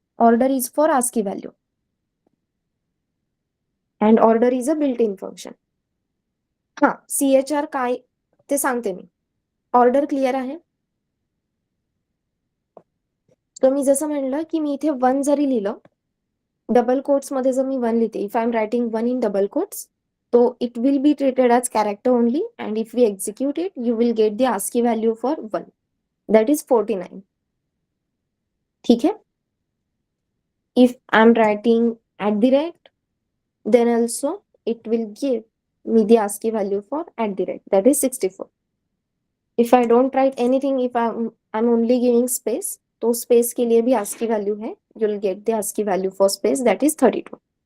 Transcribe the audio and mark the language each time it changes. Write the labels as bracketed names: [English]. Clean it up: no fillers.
[English] Order is for ASCII value and order is a built in function. [Marathi] हा, CHR काय ते सांगते मी. Order clear आहे? तर मी जसं म्हणलं की मी इथे 1 जरी लिहिलं, डबल कोट्स मध्ये जर मी 1 लिहिते, [English] If I am writing 1 in double quotes, तो it will be treated as character only and if we execute it you will get the ASCII value for 1, that is 49. [Hindi] ठीक है, [English] if I'm writing at the rate, then also it will give me the ASCII value for at the rate, that is 64. If I don't write anything, if I'm only giving space, [Hindi] तो space के लिए भी ASCII value है, [English] you'll get the ASCII value for space, that is 32.